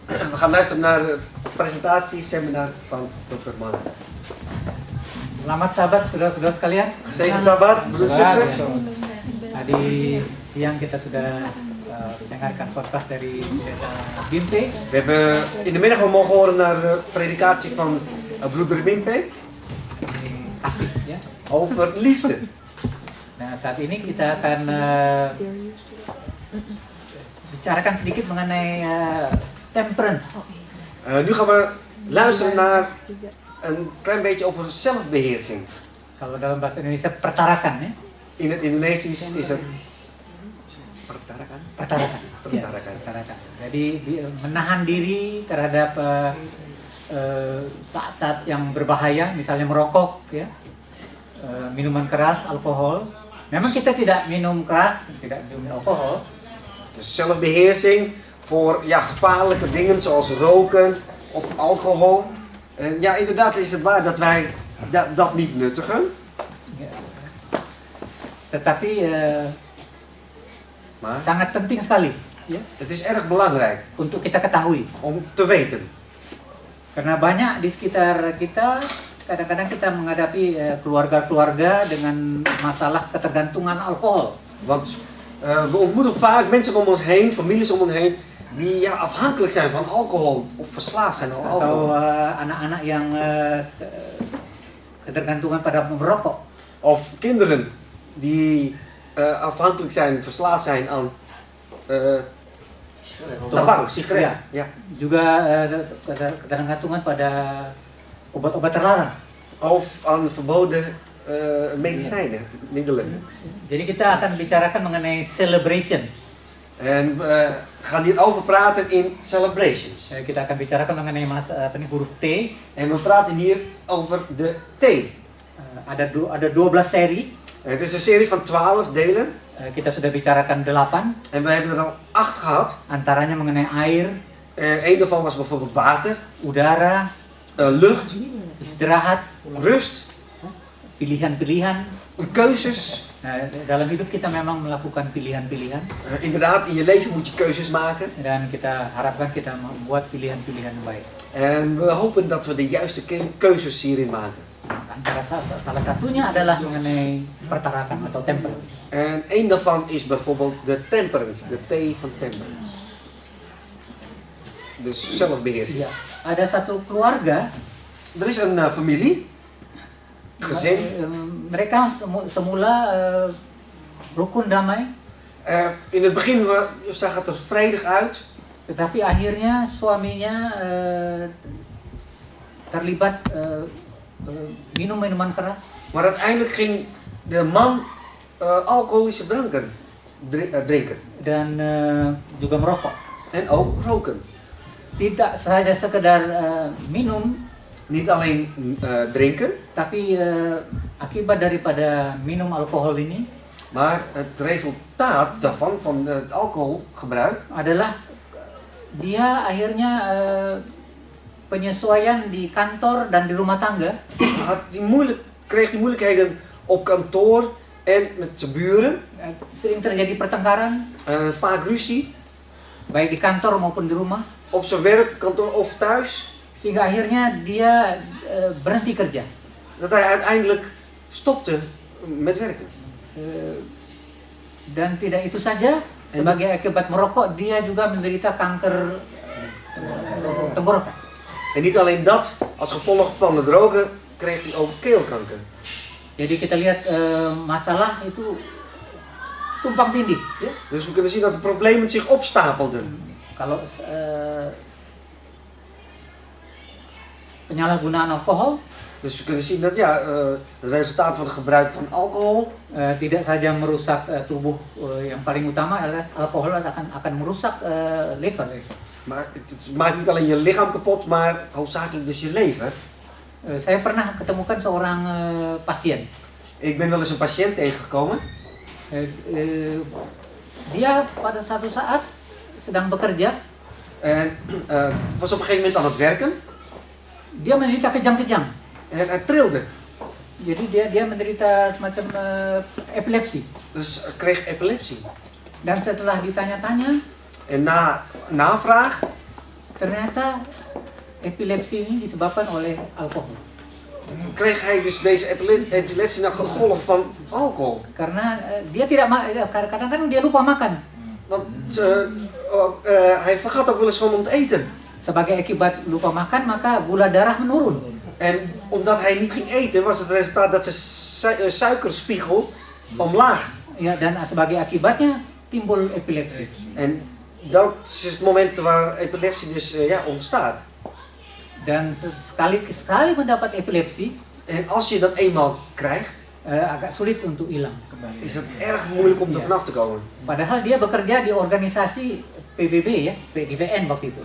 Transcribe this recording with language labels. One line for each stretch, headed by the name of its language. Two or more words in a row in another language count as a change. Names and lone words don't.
Dutch: We gaan luisteren naar het presentatieseminar van Dr. Mann.
Indonesian: Selamat sahabat, saudara-saudara sekalian.
Dutch: Gezegend Sabbat, broeders en zusters.
Indonesian: Tadi siang kita sudah mendengarkan khotbah dari Bimpe.
Dutch: We hebben in de middag al mogen horen naar de predikatie van broeder Bimpe
Indonesian: Kasih, ya.
Dutch: over liefde.
Indonesian: Nah, saat ini kita akan bicarakan sedikit mengenai temperance.
Dutch: Nu gaan we luisteren naar een klein beetje over zelfbeheersing.
Indonesian: Kalau dalam bahasa Indonesia pertarakan, ya.
Dutch: In het Indonesisch is het pertarakan.
Indonesian: Pertarakan. Ya, Pertarakan. pertarakan. Jadi menahan diri terhadap saat-saat yang berbahaya, misalnya merokok, ya, minuman keras, alkohol. Memang kita tidak minum keras, tidak minum alkohol.
Dutch: Dus zelfbeheersing voor gevaarlijke dingen zoals roken of alcohol. En ja, inderdaad is het waar dat wij dat niet nuttigen.
Indonesian: Ya. Tetapi
Dutch: Maar
Indonesian: sangat penting sekali, ya,
Dutch: het is erg belangrijk
Indonesian: untuk kita ketahui.
Dutch: om te weten.
Indonesian: Karena banyak di sekitar kita, kadang-kadang kita menghadapi keluarga-keluarga dengan masalah ketergantungan alkohol.
Dutch: Want we ontmoeten vaak mensen om ons heen, families om ons heen, die afhankelijk zijn van alcohol of verslaafd zijn aan alcohol.
Indonesian: Atau anak-anak yang ketergantungan pada merokok.
Dutch: Of kinderen die afhankelijk zijn, verslaafd zijn aan tabak, sigaretten. Ja.
Indonesian: Juga ketergantungan pada obat-obat terlarang.
Dutch: Of aan verboden medicijnen, middelen.
Indonesian: Jadi kita akan bicarakan mengenai celebrations.
Dutch: En we gaan hierover praten in celebrations.
Indonesian: Kita akan bicarakan mengenai huruf T.
Dutch: En we praten hier over de T.
Indonesian: Ada 12 seri.
Dutch: Het is een serie van 12 delen.
Indonesian: Kita sudah bicarakan 8.
Dutch: En we hebben er al 8 gehad.
Indonesian: Antaranya mengenai air.
Dutch: Eén daarvan was bijvoorbeeld water,
Indonesian: Udara,
Dutch: lucht,
Indonesian: istirahat,
Dutch: rust,
Indonesian: pilihan-pilihan.
Dutch: keuzes.
Indonesian: Nah, dalam hidup kita memang melakukan pilihan-pilihan.
Dutch: Inderdaad, in je leven moet je keuzes maken.
Indonesian: Dan kita harapkan kita membuat pilihan-pilihan yang baik.
Dutch: En we hopen dat we de juiste keuzes hierin maken.
Indonesian: Antara salah satunya adalah mengenai pertarakan atau temperance.
Dutch: En één daarvan is bijvoorbeeld de temperance, de T van temperance. Dus zelfbeheersing.
Indonesian: Ya, ada satu keluarga.
Dutch: Er is een familie, gezin.
Indonesian: Mereka semula rukun damai.
Dutch: In het begin zag het er vredig uit.
Indonesian: Tetapi akhirnya suaminya terlibat minum minuman keras.
Dutch: Maar uiteindelijk ging de man alcoholische dranken drinken.
Indonesian: Dan juga merokok.
Dutch: En ook roken.
Indonesian: Tidak saja sekedar minum,
Dutch: Niet alleen drinken,
Indonesian: tapi akibat daripada minum alkohol ini
Dutch: maar het resultaat daarvan, van het alcoholgebruik,
Indonesian: adalah dia akhirnya penyesuaian di kantor dan di rumah tangga.
Dutch: kreeg hij moeilijkheden op kantoor en met zijn buren.
Indonesian: Sering terjadi pertengkaran,
Dutch: Vaak ruzie,
Indonesian: baik di kantor maupun di rumah.
Dutch: op zijn werk, kantoor of thuis.
Indonesian: Sehingga akhirnya dia berhenti kerja.
Dutch: Dat hij uiteindelijk stopte met werken.
Indonesian: Dan tidak itu saja, sebagai akibat merokok dia juga menderita kanker tenggorokan.
Dutch: En niet alleen dat, als gevolg van het roken kreeg hij ook keelkanker.
Indonesian: Jadi kita lihat masalah itu tumpang tindih, ya.
Dutch: Dus we kunnen zien dat de problemen zich opstapelden.
Indonesian: Kalau penyalahgunaan alkohol,
Dutch: Dus we kunnen zien dat het resultaat van het gebruik van alcohol
Indonesian: tidak saja merusak tubuh, yang paling utama adalah alkohol akan merusak liver.
Dutch: Maar het maakt niet alleen je lichaam kapot, maar hoofdzakelijk dus je lever.
Indonesian: Saya pernah ketemukan seorang pasien.
Dutch: Ik ben wel eens een patiënt tegengekomen.
Indonesian: Dia pada satu saat sedang bekerja.
Dutch: En was op een gegeven moment aan het werken.
Indonesian: Dia menderita kejang-kejang.
Dutch: En hij trilde.
Indonesian: Jadi dia menderita semacam epilepsi.
Dutch: Dus hij kreeg epilepsie.
Indonesian: Dan setelah ditanya-tanya,
Dutch: En na navraag
Indonesian: Ternyata epilepsi ini disebabkan oleh alkohol.
Dutch: Kreeg hij dus deze epilepsie nou gevolg van alcohol?
Indonesian: Karena dia tidak kadang-kadang dia lupa makan.
Dutch: Want hij vergat ook wel eens gewoon om te eten.
Indonesian: Sebagai akibat lupa makan, maka gula darah menurun.
Dutch: En omdat hij niet ging eten, was het resultaat dat zijn suikerspiegel omlaag.
Indonesian: Ya, dan sebagai akibatnya timbul epilepsi.
Dutch: En dat is het moment waar epilepsie dus ontstaat.
Indonesian: Dan sekali mendapat epilepsi,
Dutch: En als je dat eenmaal krijgt,
Indonesian: agak sulit untuk hilang.
Dutch: is het erg moeilijk om er vanaf te komen.
Indonesian: Padahal dia bekerja di organisasi PBB ya, PDVN waktu itu.